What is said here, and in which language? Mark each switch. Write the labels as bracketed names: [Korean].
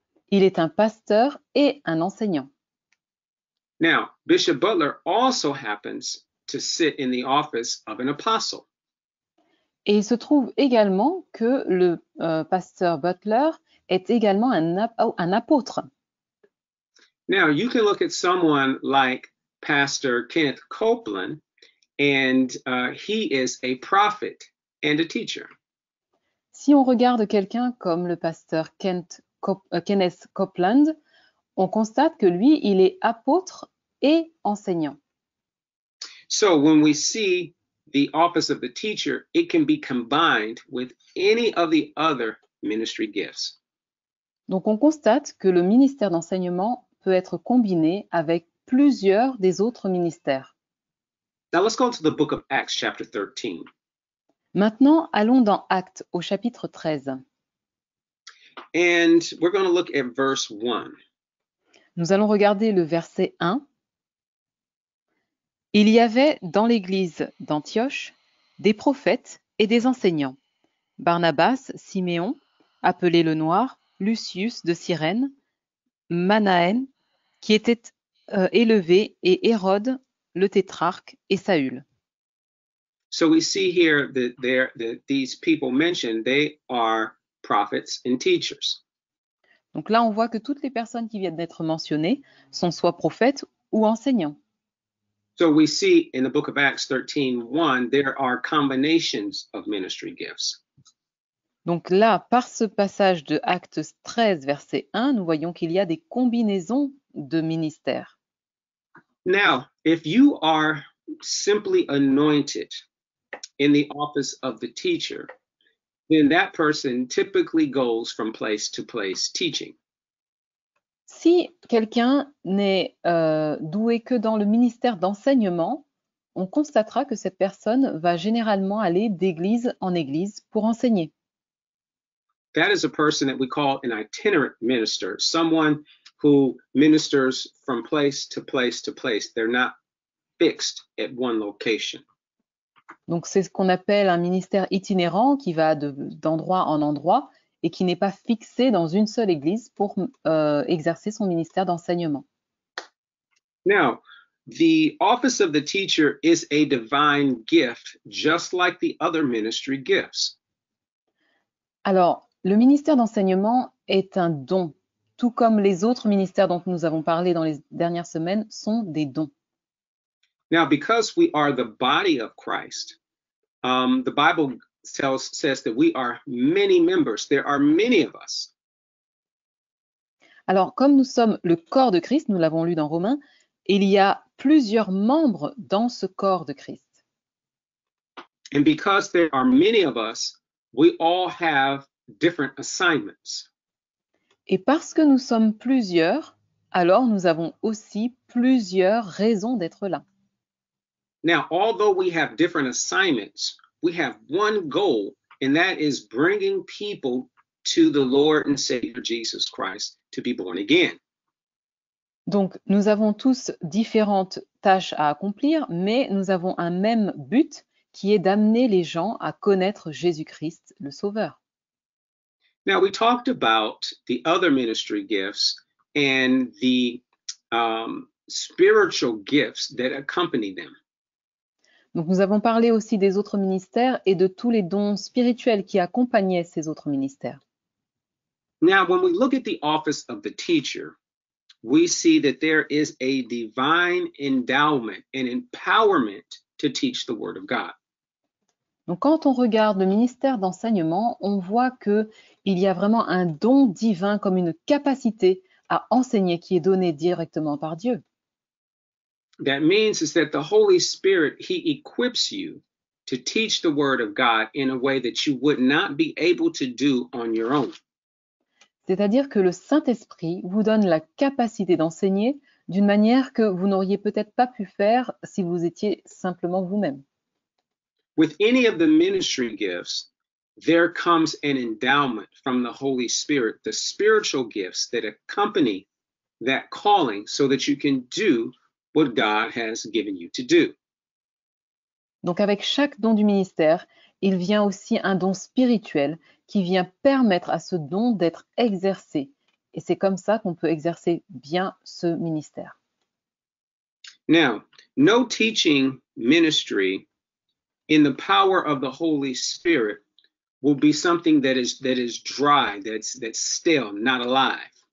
[French] Il est un pasteur et un enseignant. [English] Now, Bishop Butler also happens to sit in the office of an apostle. [French] Et il se trouve également que le pasteur Butler est également un apôtre. [English] Now, you can look at someone like Pastor Kenneth Copeland, and he is a prophet and a teacher. [French] Si on regarde quelqu'un comme le pasteur Kenneth Copeland, on constate que lui, il est apôtre et enseignant. [English] So when we see the office of the teacher, it can be combined with any of the other ministry gifts. [French] Donc on constate que le ministère d'enseignement peut être combiné avec plusieurs des autres ministères. [English] Now let's go to the book of Acts chapter 13. [French] Maintenant, allons dans Actes au chapitre 13. [English] And we're going to look at verse 1. [French] Nous allons regarder le verset 1. Il y avait dans l'église d'Antioche des prophètes et des enseignants. Barnabas, Siméon, appelé le Noir, Lucius de Cyrène, Manaën, qui était élevé, et Hérode, le tétrarque, et Saül. [English] So we see here that these people mentioned, they are prophets and teachers. [French] Donc là, on voit que toutes les personnes qui viennent d'être mentionnées sont soit prophètes ou enseignants. [English] So we see in the book of Acts 13:1, there are combinations of ministry gifts. [French] Donc là, par ce passage de Actes 13, verset 1, nous voyons qu'il y a des combinaisons de ministères. [English] Now, if you are simply anointed in the office of the teacher, then that person typically goes from place to place teaching. [French] Si quelqu'un n'est doué que dans le ministère d'enseignement, on constatera que cette personne va généralement aller d'église en église pour enseigner. [English] That is a person that we call an itinerant minister, someone who ministers from place to place to place. They're not fixed at one location. [French] Donc c'est ce qu'on appelle un ministère itinérant qui va d'endroit en endroit et qui n'est pas fixé dans une seule église pour exercer son ministère d'enseignement. [English] Now, the office of the teacher is a divine gift, just like the other ministry gifts. [French] Alors, le ministère d'enseignement est un don, tout comme les autres ministères dont nous avons parlé dans les dernières semaines sont des dons. [English] Now, because we are the body of Christ, the Bible says that we are many members. There are many of us. [French] Alors, comme nous sommes le corps de Christ, nous l'avons lu dans Romains, il y a plusieurs membres dans ce corps de Christ. [English] And because there are many of us, we all have different assignments. [French] Et parce que nous sommes plusieurs, alors nous avons aussi plusieurs raisons d'être là. [English] Now, although we have different assignments, we have one goal, and that is bringing people to the Lord and Savior Jesus Christ to be born again. [French] Donc, nous avons tous différentes tâches à accomplir, mais nous avons un même but qui est d'amener les gens à connaître Jésus-Christ, le Sauveur. [English] Now, we talked about the other ministry gifts and the spiritual gifts that accompany them. [French] Donc, nous avons parlé aussi des autres ministères et de tous les dons spirituels qui accompagnaient ces autres ministères. [English] Now, when we look at the office of the teacher, we see that there is a divine endowment and empowerment to teach the Word of God. [French] Donc, quand on regarde le ministère d'enseignement, on voit qu'il y a vraiment un don divin comme une capacité à enseigner qui est donnée directement par Dieu. [English] That means is that the Holy Spirit, He equips you to teach the Word of God in a way that you would not be able to do on your own. [French] C'est-à-dire que le Saint-Esprit vous donne la capacité d'enseigner d'une manière que vous n'auriez peut-être pas pu faire si vous étiez simplement vous-même. [English] With any of the ministry gifts, there comes an endowment from the Holy Spirit, the spiritual gifts that accompany that calling so that you can do what God has given you to do. [French] Donc avec chaque don du ministère, il vient aussi un don spirituel qui vient permettre à ce don d'être exercé. Et c'est comme ça qu'on peut exercer bien ce ministère. [English] Now, no teaching ministry in the power of the Holy Spirit will be something that is dry, that's stale, not alive.